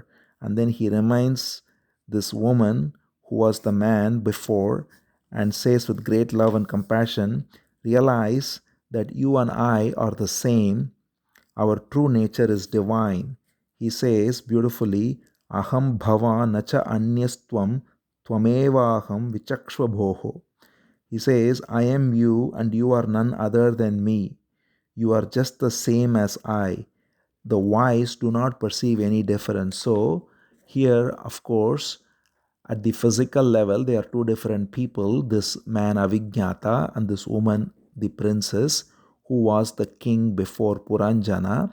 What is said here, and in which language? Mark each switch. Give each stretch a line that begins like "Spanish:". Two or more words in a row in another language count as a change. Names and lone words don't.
English: And then he reminds this woman who was the man before and says with great love and compassion, "Realize that you and I are the same. Our true nature is divine." He says beautifully,
Sanskrit: "Aham bhava nacha anyastvam tvamevaham vichakshva bhoho."
English: He says, "I am you and you are none other than me. You are just the same as I. The wise do not perceive any difference." So, here, of course, at the physical level, they are two different people, this man Avijnata and this woman, the princess, who was the king before Puranjana.